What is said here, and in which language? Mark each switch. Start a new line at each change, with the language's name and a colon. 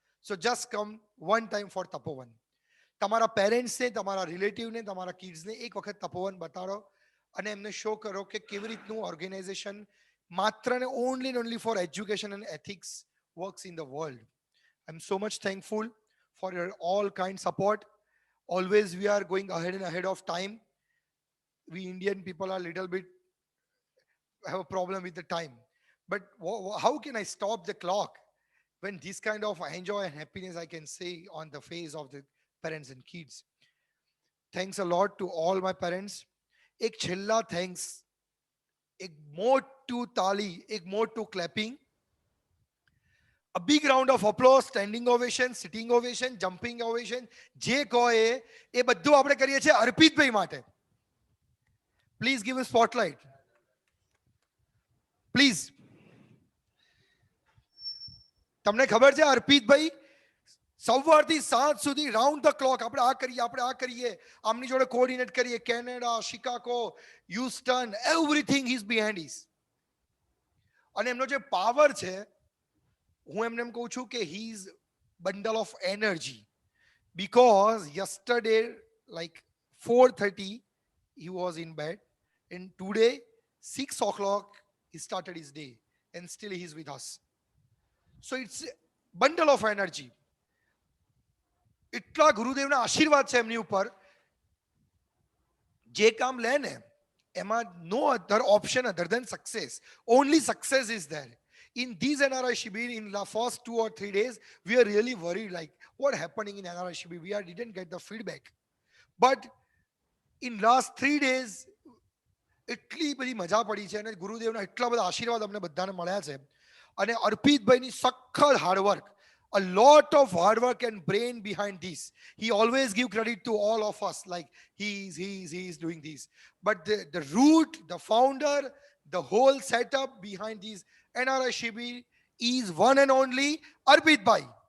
English: So just come one time for Tapovan.
Gujarati: તમારા પેરેન્ટ્સને, તમારા રિલેટિવને, તમારા કિડ્સને એક વખત તપોવન બતાડો અને એમને શો કરો કે કેવી રીતનું ઓર્ગેનાઇઝેશન માત્ર ને
English: Only for education and ethics works in the world. I am so much thankful for your all kind support. Always we are going ahead of time. We Indian people are little bit have a problem with the time. But how can I stop the clock when this kind of enjoy and happiness I can see on the face of the parents and kids? Thanks a lot to all my parents. Ek chilla thanks.
Gujarati: Ek motu tali, ek motu clapping.
English: A big round of applause, standing ovation, sitting ovation, jumping ovation.
Gujarati: જે કહો એ બધું આપણે કરીએ છીએ અર્પિતભાઈ માટે.
English: Please give a spotlight. Please.
Gujarati: તમને ખબર છે અર્પિતભાઈ સવારથી સાંજ સુધી રાઉન્ડ ધ ક્લોક આપણે આ કરીએ, આમની જોડે કોઓર્ડિનેટ કરીએ, Canada, Chicago, Houston,
English: Everything is behind is.
Gujarati: અને એમનો જે પાવર છે, હું એમને એમ કહું છું કે
English: he is bundle of energy, because yesterday like 4:30 he was in bed and today 6 o'clock he started his day and still he is with us. So it's a bundle of energy.
Gujarati: એટલા ગુરુદેવના આશીર્વાદ છે એમની ઉપર. જે કામ લે ને એમાં
English: no other option other than success. Only success is there. In these NRI Shibir, in the first 2 or 3 days, we are really worried like what happening in NRI Shibir. We didn't get the feedback. But in last 3 days,
Gujarati: એટલી બધી મજા પડી છે અને ગુરુદેવના એટલા બધા આશીર્વાદ અમને બધાને મળ્યા છે. અને અર્પિતભાઈની સખત hard work,
English: a lot of hard work and brain behind this. He always give credit to all of us like he is doing this. But the root, the founder, the whole setup behind this NRI Shibir is one and only Arpit Bhai.